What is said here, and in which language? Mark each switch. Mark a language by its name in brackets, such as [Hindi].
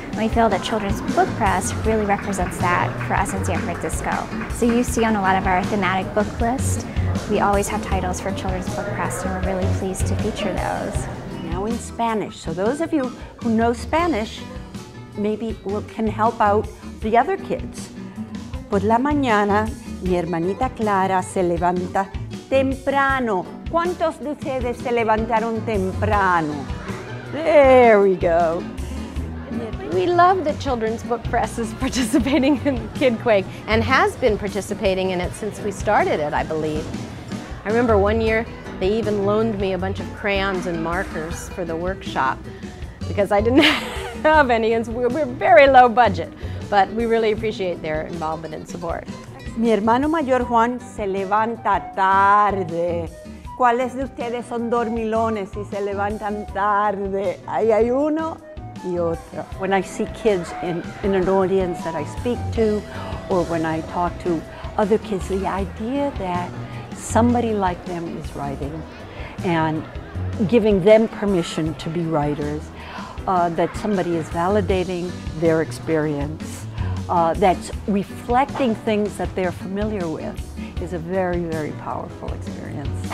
[English] And we feel that Children's Book Press really represents that for us in San Francisco. So you see on a lot of our thematic book list, we always have titles for Children's Book Press, and we're really pleased to feature those. Now in Spanish. So those of you who know Spanish maybe can help out the other kids. [Spanish] Por la mañana, mi hermanita Clara se levanta temprano. ¿Cuántos de ustedes se levantaron temprano? [English] There we go. We love that Children's Book Press is participating in litquake and has been participating in it since we started it, I believe. I remember one year they even loaned me a bunch of crayons and markers for the workshop because I didn't have any, and we're very low budget, but we really appreciate their involvement and support. [Spanish] Mi hermano mayor Juan se levanta tarde. ¿Cuáles de ustedes son dormilones y se levantan tarde? Ahí hay uno y otro. [English] When I see kids in an audience that I speak to, or when I talk to other kids, the idea that somebody like them is writing and giving them permission to be writers, that somebody is validating their experience, that's reflecting things that they're familiar with, is a very, very powerful experience.